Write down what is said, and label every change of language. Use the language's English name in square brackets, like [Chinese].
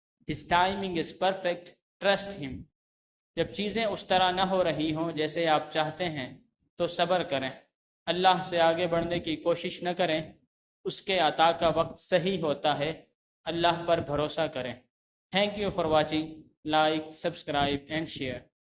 [English] His timing is perfect. Trust him. [Urdu] جب چیزیں اس طرح نہ ہو رہی ہوں جیسے آپ چاہتے ہیں تو صبر کریں. اللہ سے آگے بڑھنے کی کوشش نہ کریں. اس کے عطا کا وقت صحیح ہوتا ہے. اللہ پر بھروسہ کریں. [English] Thank you for watching. Like, subscribe and share.